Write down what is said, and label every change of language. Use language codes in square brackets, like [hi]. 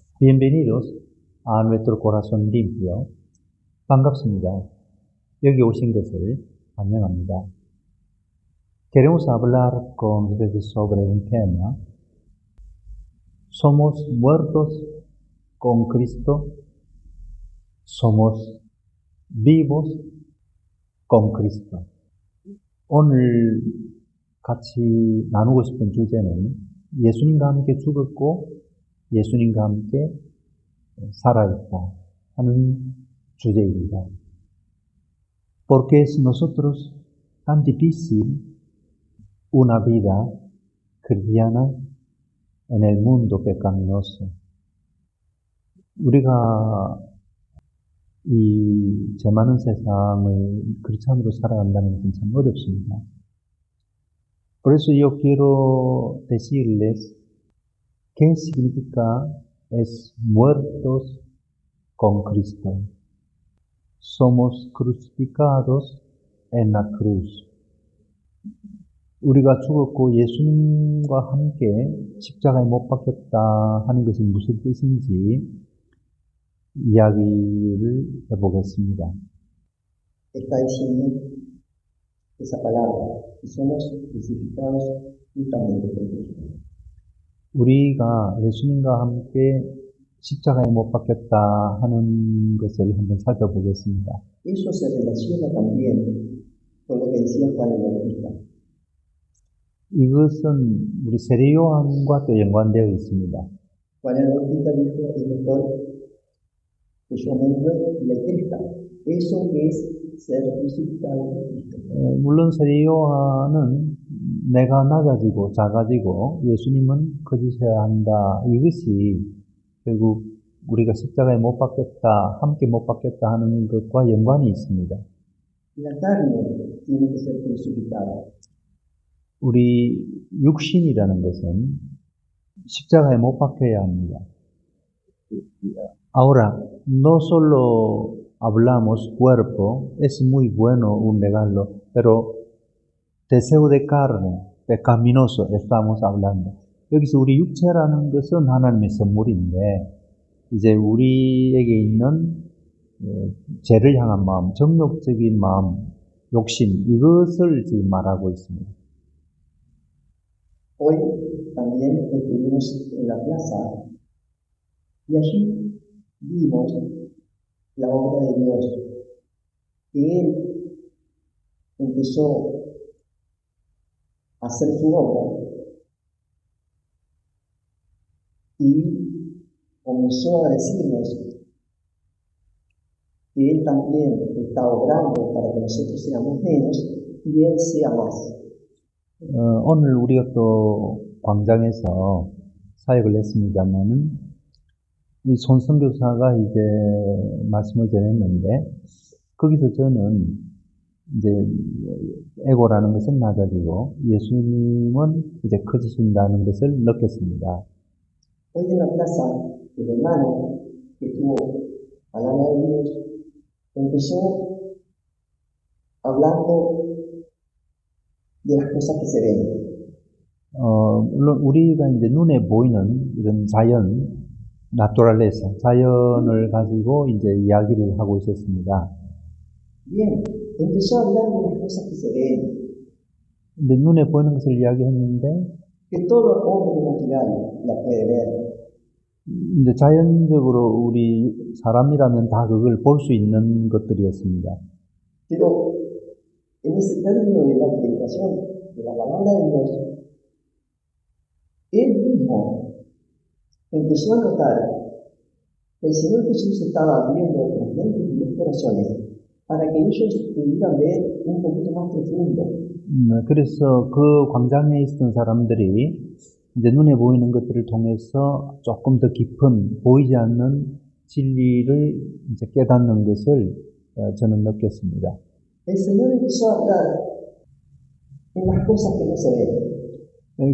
[es] Bienvenidos a nuestro corazón limpio. [ko] 반갑습니다. 여기 오신 것을 환영합니다. [es] Queremos hablar con ustedes sobre un tema. ¿Somos muertos con Cristo? ¿Somos vivos con Cristo? [ko] 오늘 같이 나누고 싶은 주제는 예수님과 함께 죽었고 예수님과 함께 살아있다 하는 주제입니다. [es] ¿Por qué es nosotros tan difícil una vida cristiana en el mundo pecaminoso? [ko] 우리가 이 죄 많은 세상을 크리스찬으로 살아간다는 것은 참 어렵습니다. [es] Por eso yo quiero decirles qué significa es muertos con Cristo. Somos crucificados en la cruz. [ko] 우리가 죽었고 예수님과 함께 십자가에 못 박혔다 하는 것이 무슨 뜻인지 이야기를 해보겠습니다. [es] Está diciendo esa palabra, que somos crucificados juntamente con Cristo. [ko] 우리가 예수님과 함께 십자가에 못 박혔다 하는 것을 한번 살펴보겠습니다. [es] Eso se relaciona también con lo que decía Juan el Bautista. [ko] 이것은 우리 세례 요한과 또 연관되어 있습니다. [es] Juan el Bautista dijo, es mejor que yo me muera y él crezca. Eso es ser crucificado con Cristo. [ko] 물론 세례 요한은 내가 낮아지고 작아지고 예수님은 커지셔야 한다. 이것이 결국 우리가 십자가에 못 박혔다, 함께 못 박혔다 하는 것과 연관이 있습니다. [es] La carne tiene que ser crucificada. [ko] 우리 육신이라는 것은 십자가에 못 박혀야 합니다. [es] Ahora, no solo hablamos cuerpo, es muy bueno un regalo, pero deseo de carne, pecaminoso estamos hablando. [ko] 여기서 우리 육체라는 것은 하나님의 선물인데, 이제 우리에게 있는 죄를 향한 마음, 정욕적인 마음, 욕심, 이것을 지금 말하고 있습니다. [es] Hoy también estuvimos en la plaza y allí vimos la obra de Dios, que Él empezó a hacer su obra y comenzó a decirnos que Él también está obrando para que nosotros seamos menos y Él sea más. [ko] 오늘 우리가 또 광장에서 사역을 했습니다만은 이 손선교사가 이제 말씀을 전했는데 거기서 저는 이제 에고라는 것은 낮아지고 예수님은 이제 커지신다는 것을 느꼈습니다. [es] Hoy en la plaza, el hermano que estuvo palabra de Dios empezó hablando de las cosas que se ven. [ko] 물론 우리가 이제 눈에 보이는 이런 자연, 나토랄레사, 자연을 가지고 이제 이야기를 하고 있었습니다. [es] Bien, empezó a hablar de las cosas que se ven, [ko] 근데 눈에 보이는 것을 이야기했는데 [es] que todo hombre natural la puede ver. [ko] 이제 자연적으로 우리 사람이라면 다 그걸 볼 수 있는 것들이었습니다. [es] Pero en ese término de la predicación de la palabra de Dios, él mismo empezó a notar que el Señor Jesús estaba abriendo los mentes y los corazones para que ellos pudieran ver un poquito más profundo. [ko] 그래서 그 광장에 있던 사람들이 이제 눈에 보이는 것들을 통해서 조금 더 깊은 보이지 않는 진리를 이제 깨닫는 것을 저는 느꼈습니다. [es] El Señor empezó a hablar en las cosas que no se ven.